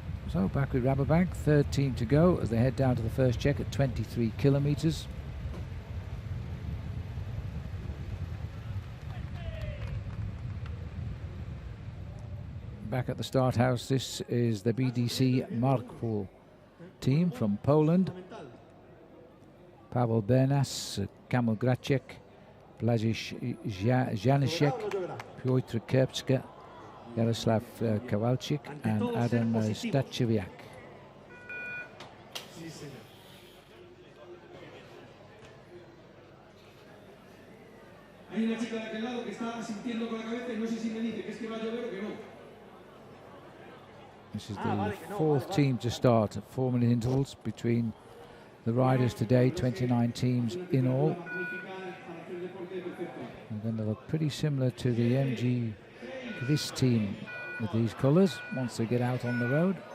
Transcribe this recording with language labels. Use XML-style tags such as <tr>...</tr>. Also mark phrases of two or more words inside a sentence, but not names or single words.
<en>So back with Rabobank, third team to go as they head down to the first check at 23 kilometres. Back at the start house, this is the BDC Markpool team from Poland. Paweł Bernas, Kamil Gracek, Blažiš Janicek, Piotr Kerpska, Jaroslav Kowalczyk and Adam Stacheviak.</en> <es>Hay una chica de aquel lado que está sintiendo con la cabeza y no sé si me dice que es que va a llover o que no.</es> <en>This is the fourth team to start at 4-minute intervals between the riders today, 29 teams in all. And then they look pretty similar to the MG, this team with these colours once they get out on the road.</en>